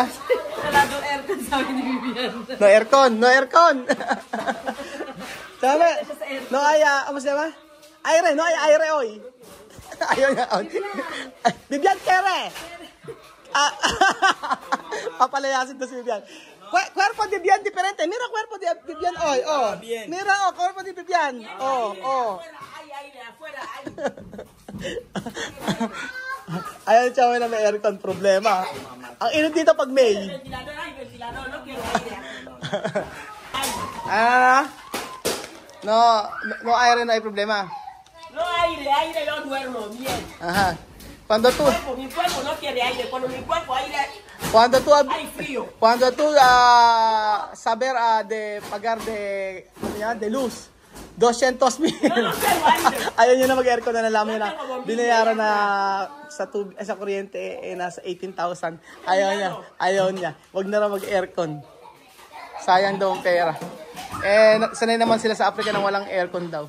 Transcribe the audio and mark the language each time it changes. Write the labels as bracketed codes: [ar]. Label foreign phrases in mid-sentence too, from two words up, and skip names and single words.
[tl] Wala daw aircon, sabi ni Vivian. No aircon. Sabi, no amos ba? [es] No aire, [tl] oy. Ayaw niya. Vivian, kere. Papalayasin to si Vivian. [es] Cuerpo de Vivian diferente. Mira cuerpo de Vivian hoy. Mira, cuerpo de Vivian. [tl] Ayaw siya na may aircon problema. Ang init dito pag May. [es] No aire no hay problema. No aire, yo duermo bien. Ajá. Cuando tú Mi cuerpo no quiere aire, cuando mi cuerpo aire hay frío. Cuando tú saber de pagar de luz 200,000. [tl] Ayaw niyo na mag-aircon na nalaman niyo na binayaran na sa kuryente nasa 18,000. Ayaw niya. Wag na raw mag-aircon. Sayang daw ang pera. Sanay naman sila sa Africa nang walang aircon daw.